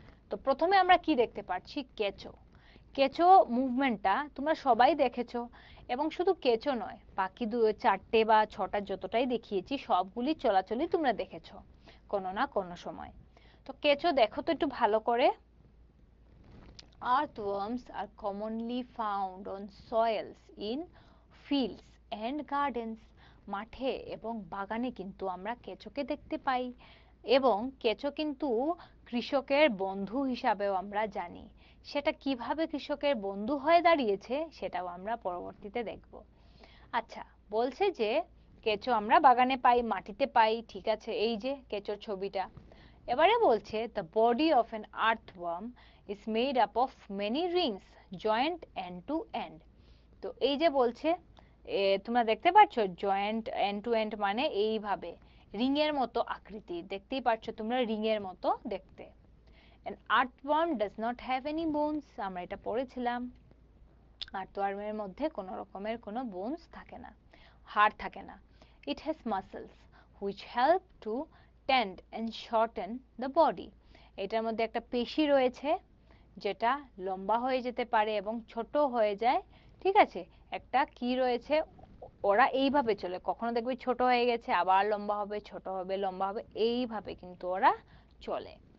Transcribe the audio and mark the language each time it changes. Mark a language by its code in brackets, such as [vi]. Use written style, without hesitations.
[bn] তো প্রথমে আমরা কি দেখতে পাচ্ছি? কেঁচো। কেঁচো মুভমেন্টটা তোমরা সবাই দেখেছো, এবং শুধু কেঁচো নয়, বাকি চারটে বা ছটা যতটাই দেখিয়েছি সবগুলি চলাচলই তোমরা দেখেছো কোনো না কোনো সময়। তো কেঁচো দেখো তো একটু ভালো করে। [en] Earthworms are commonly found on soils in fields and gardens. [bn] মাঠে এবং বাগানে কিন্তু আমরা কেঁচোকে দেখতে পাই, এবং কেঁচো কিন্তু কৃষকের বন্ধু হিসাবেও আমরা জানি। সেটা কিভাবে কৃষকের বন্ধু হয়ে দাঁড়িয়েছে সেটাও আমরা পরবর্তীতে দেখব। আচ্ছা, বলছে যে কেঁচো আমরা বাগানে পাই, মাটিতে পাই, ঠিক আছে, এই যে কেঁচোর ছবিটা। এবারে বলছে [en] the body of an earthworm is made up of many rings joined end to end. [bn] তো এই যে বলছে, তোমরা দেখতে পাচ্ছ [en] joint end to end [bn] মানে এইভাবে রিং এর মতো আকৃতি, দেখতেই পাচ্ছ তোমরা রিং এর মতো দেখতে। [en] an earthworm does not have any bones, [bn] আমরা এটা পড়েছিলাম। আর্থওয়ার্মের মধ্যে কোনো রকমের কোনো বোনস থাকে না, হাড় থাকে না। [en] it has muscles which help to tend and shorten the body. [bn] এটার মধ্যে একটা পেশি রয়েছে যেটা লম্বা হয়ে যেতে পারে এবং ছোট হয়ে যায়, ঠিক আছে। একটা কি রয়েছে, ওরা এইভাবে চলে, কখনো দেখবে ছোট হয়ে গেছে আবার লম্বা হবে, ছোট হবে লম্বা হবে, এইভাবে কিন্তু ওরা চলে।